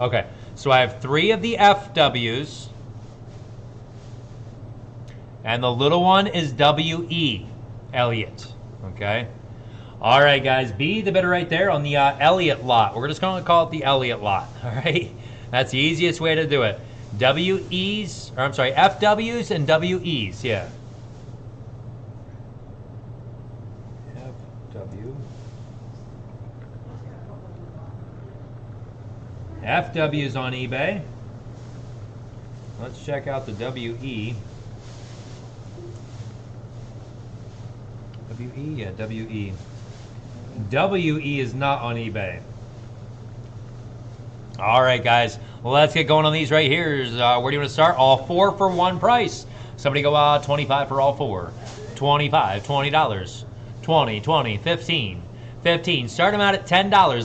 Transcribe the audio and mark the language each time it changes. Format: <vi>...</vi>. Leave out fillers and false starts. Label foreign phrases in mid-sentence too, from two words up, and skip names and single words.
<en>Okay. So I have 3 of the FW's. And the little one is W.E. Elliott. Okay. All right, guys. B, the bidder right there on the Elliott lot. We're just going to call it the Elliott lot. All right. That's the easiest way to do it. W.E.'s, or I'm sorry, F.W.'s and W.E.'s. Yeah. F.W. F.W.'s on eBay. Let's check out the W.E. W.E. Yeah, W.E. W.E. is not on eBay. All right, guys. Let's get going on these right here. Where do you want to start? All 4 for one price. Somebody go 25 for all 4. 25, $20. 20, 20, 15, 15. Start them out at $10.</en>